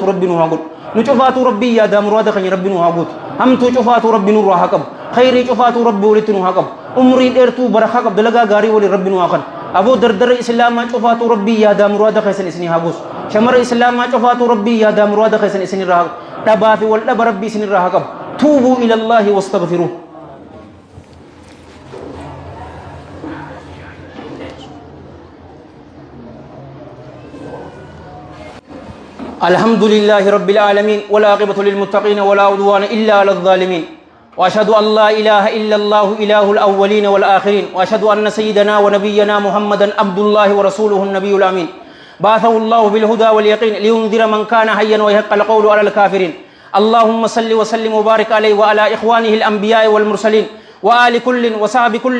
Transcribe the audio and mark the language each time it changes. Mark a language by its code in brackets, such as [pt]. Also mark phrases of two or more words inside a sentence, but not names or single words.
[om] rabbii nuu haa godhu nu cufaatu rabbii yaadaa muraada keenya rabbii nuu haa gootu hamtuu cufaatu rabbii nurraa haa qabu khayrii cufaatu rabbii walitti nuu haa qabu umrii dheertuu barakaa qabu dalagaa gaarii waliin rabbii nuu haa kan aboo dardara islaamaa cufaatu rabbii yaadaa muraada keessan isinii haa goosu shamara islaamaa cufaatu rabbii yaadaa muraada keessan isinirraa haa dhabaa fi wal dhaba rabbii isinirraa haa qabu tuubuu [ar] إلى الله واستغفروه الحمد لله رب العالمين والعاقبة للمتقين ولا عدوان إلا على الظالمين وأشهد أن لا إله إلا الله إله الأولين والآخرين وأشهد أن سيدنا ونبينا محمدا عبد الله ورسوله النبي الأمين بعثه الله بالهدى واليقين لينذر من كان حيا ويحق القول على الكافرين اللهم صل وسلم وبارك عليه وعلى إخوانه الأنبياء والمرسلين وآل كل وصحب كل